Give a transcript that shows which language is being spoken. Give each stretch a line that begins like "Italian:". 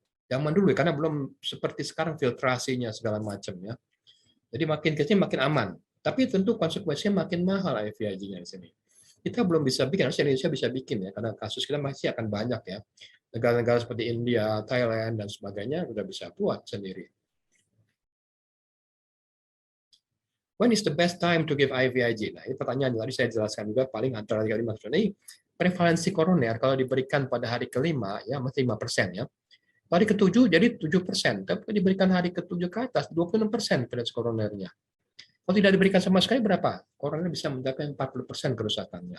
Indonesian: Zaman dulu karena belum seperti sekarang filtrasinya segala macam ya. Jadi makin kecil makin aman. Tapi tentu konsekuensinya makin mahal IVIG-nya di sini. Kita belum bisa bikin, harusnya Indonesia bisa bikin ya, karena kasus kita masih akan banyak ya. Negara-negara seperti India, Thailand, dan sebagainya udah bisa buat sendiri.
English: When is the best time to give IVIG?
Indonesian: Nah, ini pertanyaan tadi saya jelaskan juga, paling antara 3-5%. Ini prevalensi koroner kalau diberikan pada hari ke-5 ya masih 5% ya. Hari ke-7 jadi 7%, tapi diberikan hari ke-7 ke atas 26% prevalensi koronernya. Kalau tidak diberikan sama sekali berapa? Koroner bisa mencapai 40% kerusakannya.